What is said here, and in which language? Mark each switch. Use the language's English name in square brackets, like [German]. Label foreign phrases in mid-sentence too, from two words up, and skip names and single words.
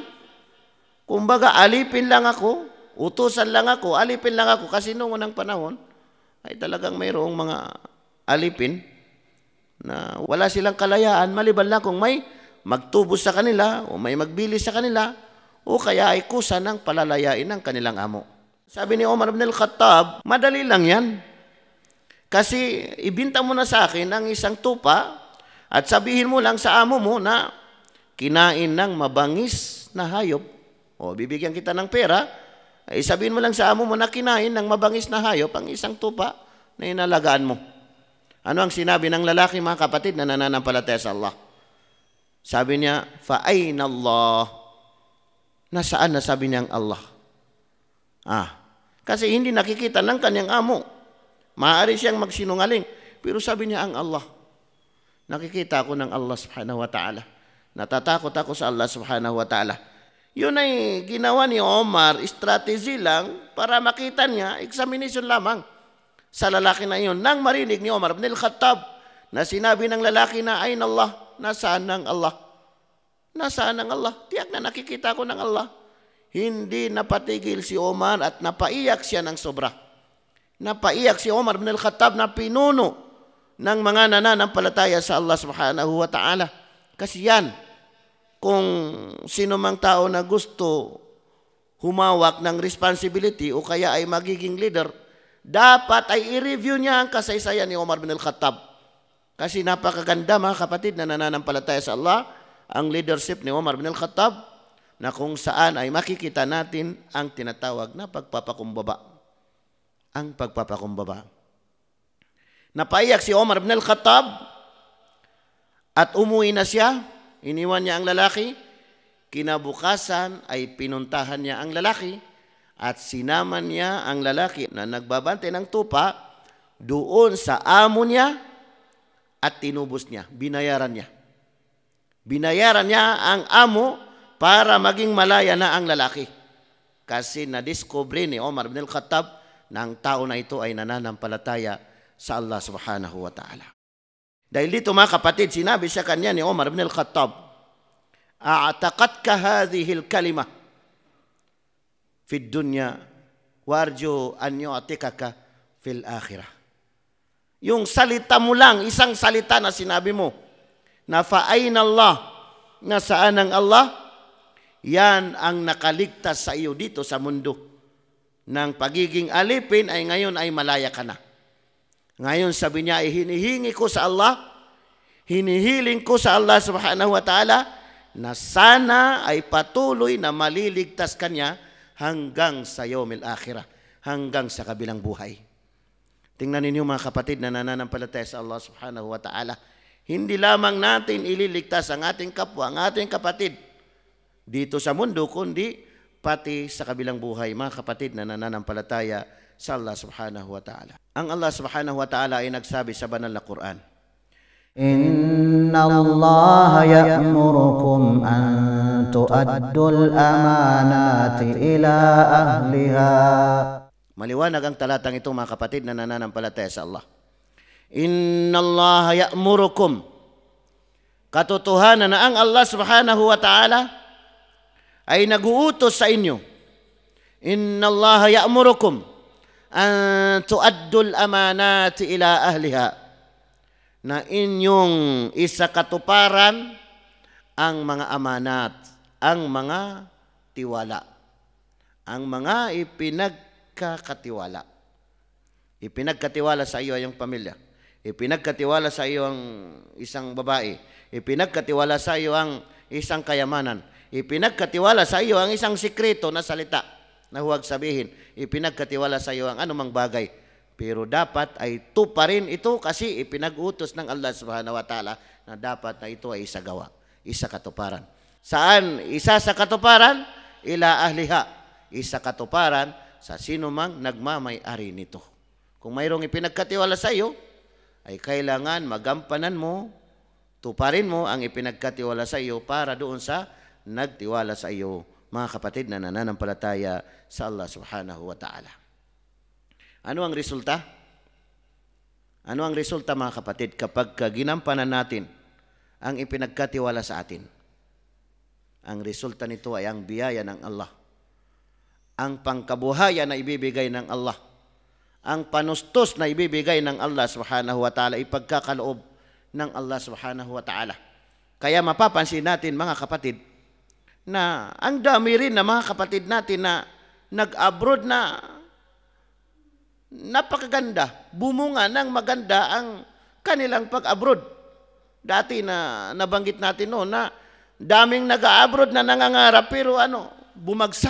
[Filipino] Kumbaga, alipin lang ako, utusan lang ako, alipin lang ako. Kasi noong unang panahon, ay talagang mayroong mga alipin na wala silang kalayaan, maliban lang kung may magtubos sa kanila o may magbili sa kanila o kaya ay kusa ng palalayain ng kanilang amo. Sabi ni Omar bin al-Khattab, madali lang yan. Kasi ibinta mo na sa akin ang isang tupa at sabihin mo lang sa amo mo na kinain ng mabangis na hayop. O bibigyan kita ng pera, ay sabihin mo lang sa amo mo na kinain ng mabangis na hayop ang isang tupa na inalagaan mo. Ano ang sinabi ng lalaki, mga kapatid, na nananampalataya sa Allah? Sabi niya, [Arabic] فأين الله. [Filipino] Nasaan na sabi niya ang Allah? Kasi hindi nakikita ng kanyang amo. Maaari siyang magsinungaling. Pero sabi niya ang Allah. Nakikita ako ng Allah [Arabic] سبحانه وتعالى. [Filipino] Natatakot ako sa Allah [Arabic] سبحانه وتعالى. [Filipino] Yun ay ginawa ni Omar, strategy lang para makita niya, examination lamang sa lalaki na iyon. Nang marinig ni Omar bin al-Khattab na sinabi ng lalaki na, [Arabic] أين الله, [Filipino] nasaan ang Allah? Nasaan ang Allah? Tiyak na nakikita ko ng Allah. Hindi napatigil si Omar at napaiyak siya ng sobra. Napaiyak si Omar bin al-Khattab na pinuno ng mga nananampalataya sa Allah [Arabic] سبحانه وتعالى. [Filipino] Kasi yan, kung sino mang tao na gusto humawak ng responsibility o kaya ay magiging leader, dapat ay i-review niya ang kasaysayan ni Omar bin al-Khattab. Kasi napakaganda, mga kapatid, na nananampalataya sa Allah, ang leadership ni Omar bin al-Khattab, na kung saan ay makikita natin ang tinatawag na pagpapakumbaba. Ang pagpapakumbaba. Napaiyak si Omar bin al-Khattab at umuwi na siya. Iniwan niya ang lalaki. Kinabukasan ay pinuntahan niya ang lalaki at sinaman niya ang lalaki na nagbabantay ng tupa doon sa amo niya at tinubos niya. Binayaran niya. Binayaran niya ang amo para maging malaya na ang lalaki. Kasi na-discover ni Omar bin al-Khattab na ang tao na ito ay nananampalataya sa Allah [Arabic] سبحانه وتعالى. [Filipino] Dahil dito, mga kapatid, sinabi sa kanya ni Omar bin al-Khattab, [Arabic] أعتقتك هذه الكلمة في الدنيا وأرجو أن يعتقك في الآخرة. [Filipino] Yung salita mo lang, isang salita na sinabi mo, na [Arabic] فأين الله, [Filipino] nasaan ang Allah, yan ang nakaligtas sa iyo dito sa mundo. Ng pagiging alipin ay ngayon ay malaya ka na. Ngayon sabi niya, hinihingi ko sa Allah, hinihiling ko sa Allah [Arabic] سبحانه وتعالى [Filipino] na sana ay patuloy na maliligtas kanya hanggang sa [Arabic] يوم الآخرة, [Filipino] hanggang sa kabilang buhay. Tingnan ninyo, mga kapatid, na nananampalataya sa Allah [Arabic] سبحانه وتعالى. [Filipino] Hindi lamang natin ililigtas ang ating kapwa, ang ating kapatid dito sa mundo, kundi pati sa kabilang buhay, mga kapatid na nananampalataya sa Allah [Arabic] سبحانه وتعالى. [Filipino] Ang Allah [Arabic] سبحانه وتعالى [Filipino] ay nagsabi sa banal na Quran, [Arabic] إن الله يأمركم أن تؤدوا الأمانات إلى أهلها. [Filipino] Maliwanag ang talatang ito, mga kapatid na nananampalataya sa Allah. [Arabic] إن الله يأمركم. [Filipino] Katotohanan na ang Allah [Arabic] سبحانه وتعالى [Filipino] ay nag-uutos sa inyo. [Arabic] إن الله يأمركم أن تؤدوا الأمانات إلى أهلها, [Filipino] na inyong isakatuparan ang mga amanat, ang mga tiwala, ang mga ipinagkakatiwala. Ipinagkatiwala sa iyo ang pamilya, ipinagkatiwala sa iyo ang isang babae, ipinagkatiwala sa iyo ang isang kayamanan, ipinagkatiwala sa iyo ang isang sikreto na salita na huwag sabihin, ipinagkatiwala sa iyo ang anumang bagay. Pero dapat ay tuparin ito kasi ipinag-utos ng Allah [Arabic] سبحانه وتعالى [Filipino] na dapat na ito ay isagawa. isa katuparan. Saan isa sa katuparan? [Arabic] إلى أهلها, [Filipino] isa katuparan sa sino mang nagmamay-ari nito. Kung mayroong ipinagkatiwala sa iyo, ay kailangan magampanan mo, tuparin mo ang ipinagkatiwala sa iyo para doon sa nagtiwala sa iyo, mga kapatid na nananampalataya sa Allah [Arabic] سبحانه وتعالى. [Filipino] Ano ang resulta? Ano ang resulta, mga kapatid, kapag ginampanan natin ang ipinagkatiwala sa atin? Ang resulta nito ay ang biyaya ng Allah, ang pangkabuhayan na ibibigay ng Allah, ang panustos na ibibigay ng Allah [Arabic] سبحانه وتعالى, [Filipino] ipagkakaloob ng Allah [Arabic] سبحانه وتعالى. [Filipino] Kaya mapapansin natin, mga kapatid, na ang dami rin na mga kapatid natin na nag-abroad na napakaganda, bumunga ng maganda ang kanilang pag-abroad. Dati na nabanggit natin noon na daming nag-abroad na nangangarap pero bumagsak.